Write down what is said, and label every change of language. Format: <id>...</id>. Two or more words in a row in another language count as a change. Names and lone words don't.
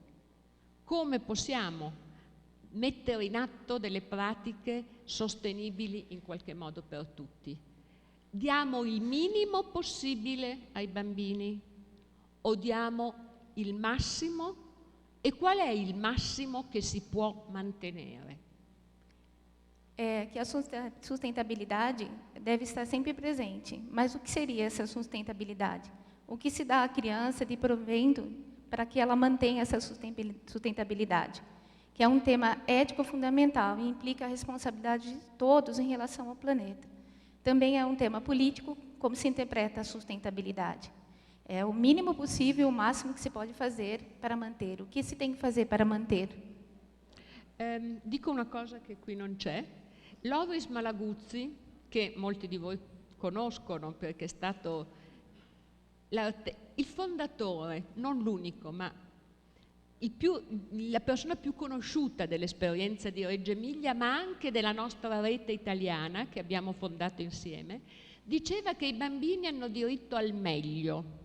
<it>Come possiamo mettere in atto delle pratiche sostenibili in qualche modo per tutti? Diamo il minimo possibile ai bambini o diamo il massimo? E qual è il massimo che si può mantenere?</it> <pt>Que a sustentabilidade deve estar sempre presente. Mas o que seria essa sustentabilidade? O que se dá à criança de provento para que ela mantenha essa sustentabilidade? Que é um tema ético fundamental e implica a responsabilidade de todos em relação ao planeta. Também é um tema político, como se interpreta a sustentabilidade. É o mínimo possível, o máximo que se pode fazer para manter. O que se tem que fazer para manter?</pt> <it>Dico una cosa che qui non c'è. Loris Malaguzzi, che molti di voi conoscono perché è stato il fondatore, non l'unico, ma la persona più conosciuta dell'esperienza di Reggio Emilia, ma anche della nostra rete italiana che abbiamo fondato insieme, diceva che i bambini hanno diritto al meglio</it>